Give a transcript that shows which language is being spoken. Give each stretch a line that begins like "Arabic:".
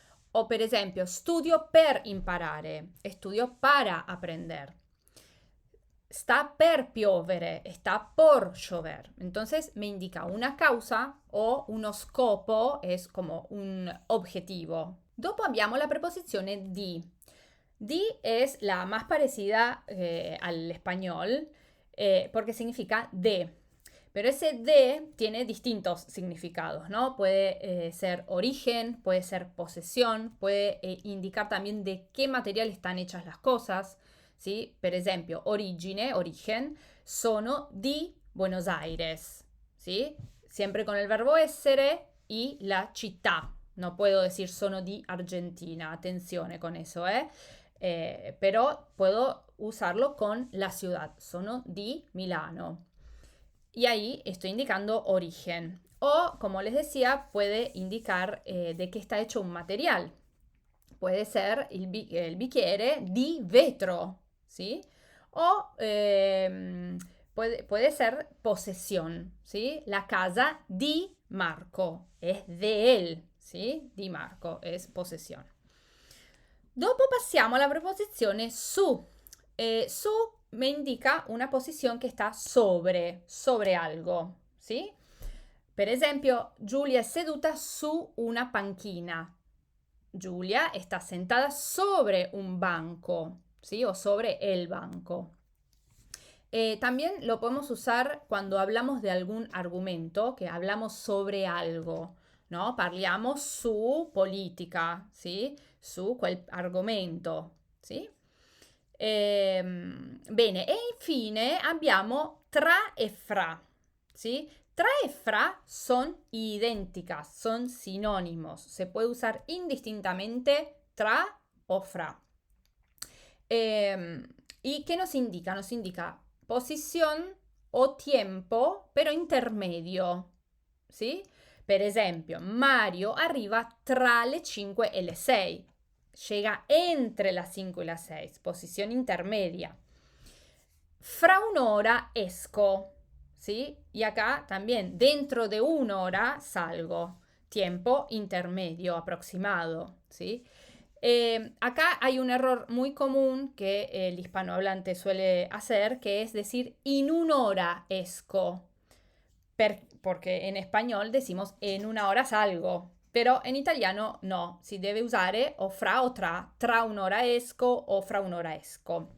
Italian: O per esempio, studio per imparare,
Spanish: studio para aprender. Está
Italian: per piovere,
Spanish: está por llover. Entonces me indica una causa o
Italian: uno scopo,
Spanish: es como un objetivo.
Italian: Dopo abbiamo la preposizione di.
Spanish: Di es la más parecida al español porque significa de. Pero ese de tiene distintos significados, ¿no? Puede ser origen, puede ser posesión, puede indicar también de qué material están hechas las cosas, ¿sí?
Italian: Per esempio, origine, origen, sono di Buenos Aires, ¿sí?
Spanish: Siempre con el verbo essere y la città. No puedo decir
Italian: sono di Argentina,
Spanish: atención con eso, pero puedo usarlo con la ciudad,
Italian: sono di Milano.
Spanish: Y ahí estoy indicando origen. O, como les decía, puede indicar de qué está hecho un material. Puede ser el
Italian: bicchiere di vetro,
Spanish: ¿sí? O puede ser posesión, ¿sí?
Italian: La casa di Marco,
Spanish: es de él,
Italian: ¿sí?
Spanish: Di Marco es posesión.
Italian: Dopo passiamo alla preposizione su.
Spanish: Su me indica una posición que está sobre algo, ¿sí?
Italian: Per esempio, Giulia è seduta su una panchina.
Spanish: Giulia está sentada sobre un banco, ¿sí? O sobre el banco. También lo podemos usar cuando hablamos de algún argumento, que hablamos sobre algo, no?
Italian: Parliamo su politica, ¿sí? Su quel argomento, ¿sí? Bene, e infine abbiamo tra e fra, ¿sí?
Spanish: Tra e fra son idénticas, son sinónimos. Se puede usar indistintamente tra o fra. ¿Y qué nos indica? Nos indica posición o tiempo, pero intermedio, ¿sí?
Italian: Per esempio, Mario arriva tra le 5 e le 6.
Spanish: Llega entre las 5 y las 6, posición intermedia.
Italian: Fra un'ora esco,
Spanish: ¿sí? Y acá también, dentro de una hora salgo, tiempo intermedio, aproximado, ¿sí? Acá hay un error muy común que el hispanohablante suele hacer, que es decir
Italian: in un'ora esco,
Spanish: porque en español decimos en una hora salgo. Pero en italiano no,
Italian: si debe usare o fra o tra un'ora esco o fra un'ora esco.